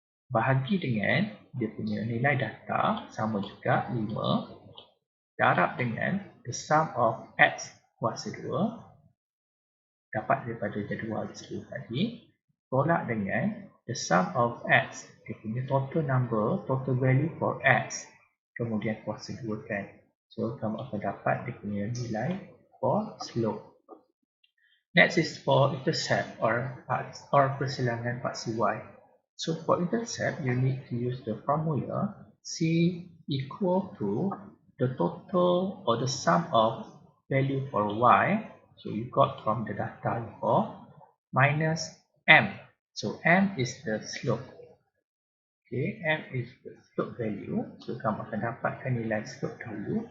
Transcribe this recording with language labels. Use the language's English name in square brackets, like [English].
[Malay] Bahagi dengan dia punya nilai data sama juga 5 darab dengan [English] the sum of x [Malay] kuasa 2 dapat daripada jadual sebelum tadi, tolak dengan the sum of x, dia punya [English] total value for x, [Malay] kemudian kuasa 2 kan. So, kamu akan dapat dia punya nilai for slope. [English] Next is for intercept or [Malay] persilangan paksi y. [English] So, for intercept, you need to use the formula c equal to the total or the sum of value for y. So, you got from the data before, minus m. So, m is the slope. Okay, m is the slope value. [Malay] So, kamu akan dapatkan nilai slope dahulu.